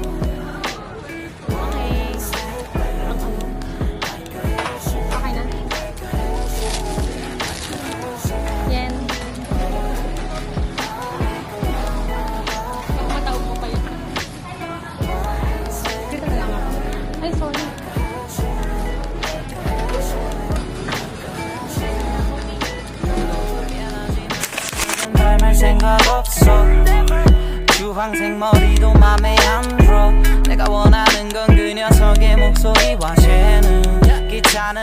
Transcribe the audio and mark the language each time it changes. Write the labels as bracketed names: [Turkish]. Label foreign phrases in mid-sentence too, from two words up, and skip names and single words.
[Filipino] Okay. Ang ano. Okay na. Yan. Baka matawag mo pa yun. Dito na lang ako. Ay, sorry. [Korean] 닮을 생각 없어 주황색 머리도 맘에 안 들어 내가 원하는 건 그 녀석의 목소리와 재능 귀찮은